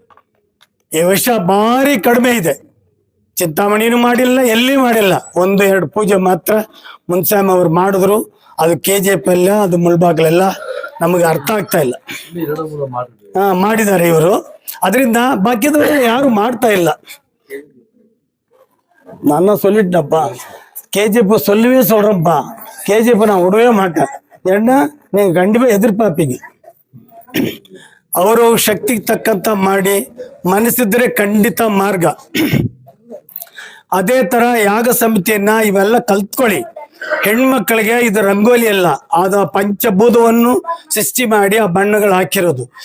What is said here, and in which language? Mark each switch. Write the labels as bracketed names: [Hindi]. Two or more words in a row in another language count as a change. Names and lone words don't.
[Kannada] ಈ ವರ್ಷ ಭಾರಿ ಕಡಿಮೆ ಇದೆ. ಚಿಂತಾಮಣಿನೂ ಮಾಡಿಲ್ಲ, ಎಲ್ಲಿ ಮಾಡಿಲ್ಲ. 1-2 ಪೂಜೆ ಮಾತ್ರ ಮುನ್ಸಾಮ್ ಅವ್ರು ಮಾಡಿದ್ರು. ಅದು KJP ಎಲ್ಲ, ಅದು ಮುಳ್ಬಾಗ್ಲೆಲ್ಲ ನಮಗೆ ಅರ್ಥ ಆಗ್ತಾ ಇಲ್ಲ. ಮಾಡಿದ್ದಾರೆ ಇವರು. ಅದರಿಂದ ಬಾಕಿದವರು ಯಾರು ಮಾಡ್ತಾ ಇಲ್ಲ. [Tamil] நான் சொல்லிட்டேன்ப்பா, KJP சொல்லவே சொல்றேன்ப்பா. KJP நான் விடவே மாட்டேன். ஏன்னா நீங்க கண்டிப்பா எதிர்பார்ப்பீங்க. [Kannada] ಅವರು ಶಕ್ತಿಗೆ ತಕ್ಕಂತ ಮಾಡಿ, ಮನಸ್ಸಿದ್ರೆ ಖಂಡಿತ ಮಾರ್ಗ. ಅದೇ ತರ ಯಾಗ ಸಮಿತಿಯನ್ನ ಇವೆಲ್ಲ ಕಲ್ತ್ಕೊಳ್ಳಿ. ಹೆಣ್ಮಕ್ಳಿಗೆ ಇದು ರಂಗೋಲಿ ಅಲ್ಲ, ಆದ ಪಂಚಭೂತವನ್ನು ಸೃಷ್ಟಿ ಮಾಡಿ ಆ ಬಣ್ಣಗಳು ಹಾಕಿರೋದು.